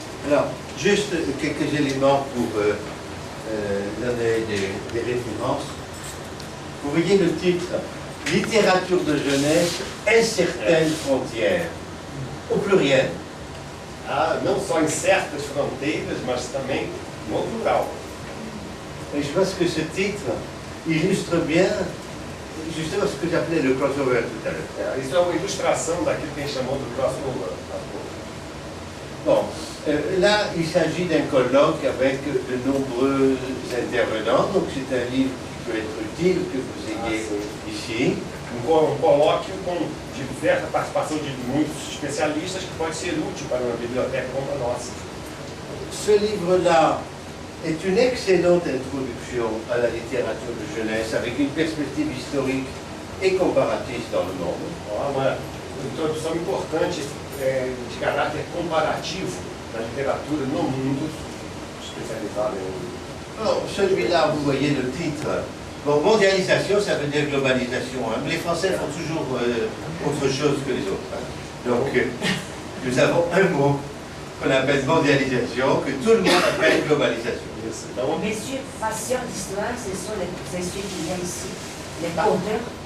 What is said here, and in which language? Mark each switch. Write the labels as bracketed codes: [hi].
[fr] Alors, juste quelques éléments pour donner des références. Vous voyez le titre, littérature de jeunesse, incertaines frontières, au pluriel. [pt] Não só em certas fronteiras, mas também no plural. [fr] Et je pense que ce titre illustre bien justement ce que j'appelais le crossover tout à l'heure. [pt] Isso é uma ilustração daquilo que a gente chamou do crossover. [fr] Bon, là, il s'agit d'un colloque avec de nombreux intervenants, donc c'est un livre qui peut être utile que vous ayez ici. [pt] Colóquio com diversa participação de muitos especialistas que pode ser útil para uma biblioteca como a nossa. [fr] Ce livre-là est une excellente introduction à la littérature de jeunesse avec une perspective historique et comparatrice dans le monde. [pt] Uma introdução importante de caráter comparativo da literatura no mundo, especializada em... [fr] Alors, celui-là, vous voyez le titre. Bon, mondialisation, ça veut dire globalisation. Hein. Les Français font toujours autre chose que les autres. Hein. Donc, nous avons un mot qu'on appelle mondialisation, que tout le monde appelle globalisation. Monsieur, passion d'histoire, ce sont les ceux qu'il y a ici, les conteurs,